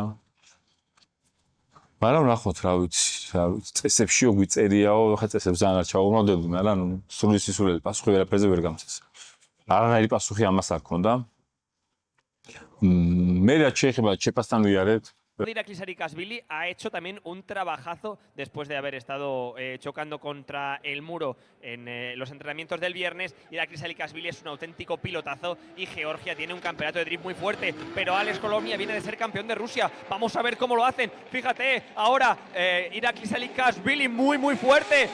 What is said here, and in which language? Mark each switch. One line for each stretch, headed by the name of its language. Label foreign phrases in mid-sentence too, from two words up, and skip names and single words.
Georgian: მაგრამ ნახოთ რა ვიცი, წესებში გვიწერიაო, ხა წესებს ძალიან არ ჩავუმავდები, მაგრამ სრული სისულელი პასუხი ვერაფერზე ვერ გამცეს. არანაირი პასუხი ამას არ ქონდა. მე რაც შეეხება ჩეპასთან ვიარეთ.
Spanish: Irakli Sarikashvili ha hecho también un trabajazo después de haber estado chocando contra el muro en los entrenamientos del viernes. Irakli Sarikashvili es un auténtico pilotazo y Georgia tiene un campeonato de drift muy fuerte, pero Alex Kolomnia viene de ser campeón de Rusia. Vamos a ver cómo lo hacen. Fíjate, ahora Irakli Sarikashvili muy fuerte.